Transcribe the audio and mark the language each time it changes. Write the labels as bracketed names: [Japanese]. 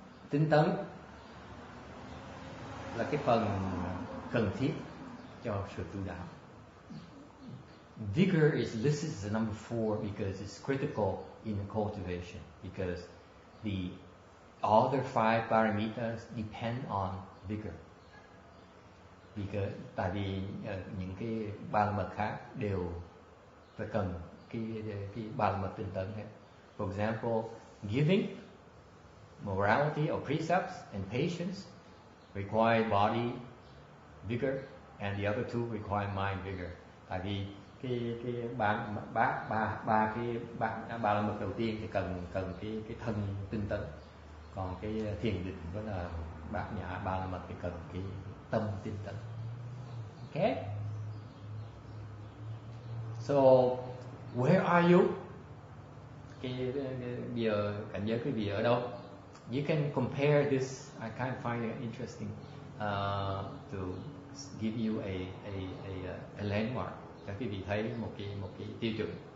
[Vietnamese] Tinh tấn là cái phần cần thiết cho sự tu đạo. [English] Vigor this is the number 4 because it's critical in the cultivation, because the other 5 paramitas depend on vigor. [Vietnamese] Because tại vì những cái ba la mật khác đều phải cần cái ba la mật tinh tấn hết. [English] For example, giving, morality or precepts, and patience require body vigor, and the other 2 require mind vigor. [Vietnamese] Tại vì cái ba la mật đầu tiên thì cần cái thân tinh tấn, còn cái thiền định với là bát nhã ba la mật thì cần cái tâm tinh tấn. Okay? [English] So where are you? [Vietnamese] Bây giờ cảnh giới quý vị ở đâu? [English] You can compare this. I kind of find it interesting to give you a landmark. [Vietnamese] Cho quý vị thấy một cái tiêu chuẩn.